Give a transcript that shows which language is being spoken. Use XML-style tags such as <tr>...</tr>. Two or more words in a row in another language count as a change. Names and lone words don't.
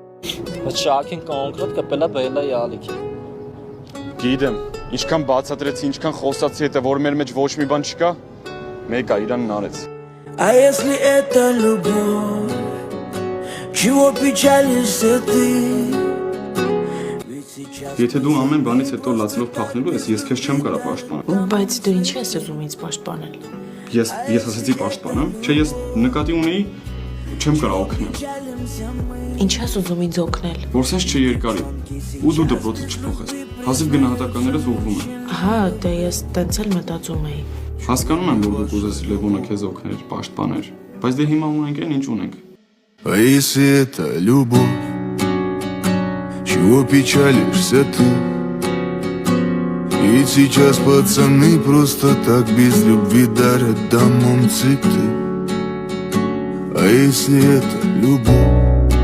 <hy>Շաքին կոնկրետ կպելա բելա յալիքի։ Գիտեմ, ինչքան բացատրեցի, ինչքան խոսացի հետը, որ մեր մեջ ոչ մի բան չկա, մեկը Իրանն արեց։</hy> <ru>А если это любовь, чего печалишься ты?</ru> <hy>Եթե դու ամեն բանից հետո լացելով փախնելու ես, ես քեզ չեմ կարող պաշտպանել։ Բայց դու ինչ ես ուզում ինձ պաշտպանել։ Ես ասացի պաշտպանեմ, չէ, ես նկատի ունեի, չեմ կարող օգնել։ Ինչ ես ուզում ինձ օգնել։ Որ սենց չերկարի, ու դու դպրոցը չփոխես։ Հազիվ գնահատականներս ուղղվում են։ Հա, դե ես տենց էլ մտածում էի։ Հասկանում եմ, որ դու կուզես Լևոնը քեզ օգներ, պաշտպաներ, բայց դե հիմա ունենք այն, ինչ ունենք։</hy> <ru>А если это любовь, чего печалишься ты? Ведь сейчас пацаны просто так без любви дарят домом цветы. А если это любовь,</ru>